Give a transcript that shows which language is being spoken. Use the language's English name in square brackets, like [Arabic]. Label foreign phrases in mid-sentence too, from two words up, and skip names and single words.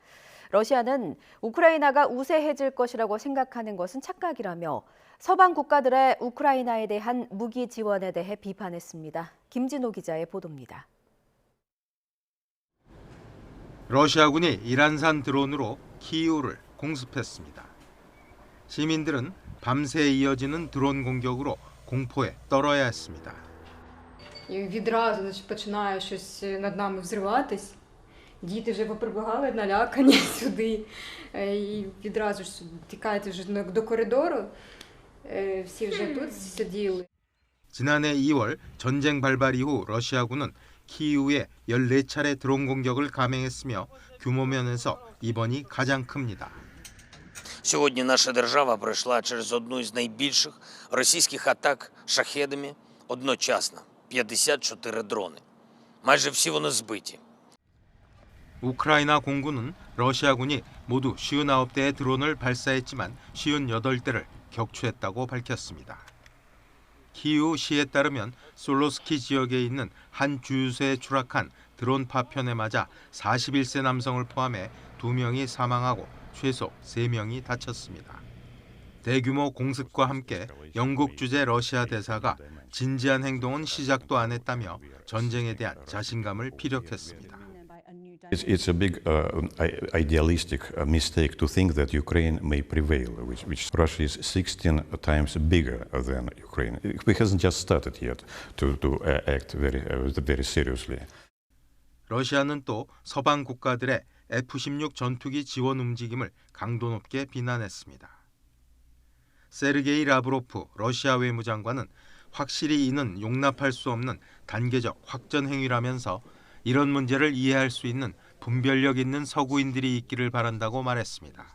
[Korean] 러시아는 우크라이나가 우세해질 것이라고 생각하는 것은 착각이라며 서방 국가들의 우크라이나에 대한 무기 지원에 대해 비판했습니다. 김진호 기자의 보도입니다. 러시아군이 이란산 드론으로 키이우를 공습했습니다. 시민들은 밤새 이어지는 드론 공격으로 공포에 떨어야 했습니다. [Ukrainian] відразу починає щось над нами взриватись. Діти вже поприбігали налякані сюди. І відразу ж тікають вже до коридору. всі вже тут сиділи. [Korean] 지난해 2월 전쟁 발발 이후 러시아군은 키이우에 14차례 드론 공격을 감행했으며 규모 면에서 이번이 가장 큽니다. [Ukrainian] Сьогодні наша держава пройшла через одну із найбільших російських атак шахедами одночасно – 54 дрони. Майже всі вони збиті. [Korean] 우크라이나 공군은 러시아군이 모두 59대의 드론을 발사했지만 58대를 격추했다고 밝혔습니다. 키이우시에 따르면 솔로스키 지역에 있는 한 주유소에 추락한 드론 파편에 맞아 41세 남성을 포함해 2명이 사망하고 최소 3명이 다쳤습니다. 대규모 공습과 함께 영국 주재 러시아 대사가 진지한 행동은 시작도 안 했다며 전쟁에 대한 자신감을 피력했습니다. [English] It's a big idealistic mistake to think that Ukraine may prevail, which Russia is 16 times bigger than Ukraine. It hasn't just started yet to act very seriously. [Korean] 러시아는 또 서방 국가들의 F-16 전투기 지원 움직임을 강도 높게 비난했습니다. 세르게이 라브로프 러시아 외무장관은 확실히 이는 용납할 수 없는 단계적 확전 행위라면서 이런 문제를 이해할 수 있는 분별력 있는 서구인들이 있기를 바란다고 말했습니다.